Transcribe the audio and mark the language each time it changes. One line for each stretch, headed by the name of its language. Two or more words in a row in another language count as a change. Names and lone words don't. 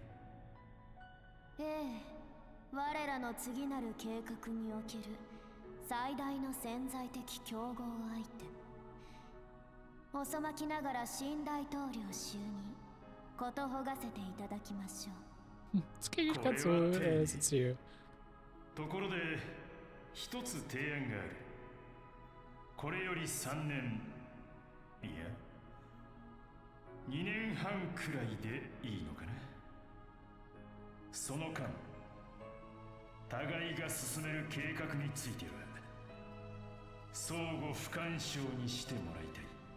Japanese: ええ、我らの次なる計画における最大の潜在的競合相手。遅まきながら新大統領就任、ことほがせていただきましょう。
German: Das klingt nicht ganz so sincere.
Japanese: ところで一つ提案がある。これより3年、いや2年半くらいでいいのかな。その間互いが進める計画については相互不干渉にしてもらいたい。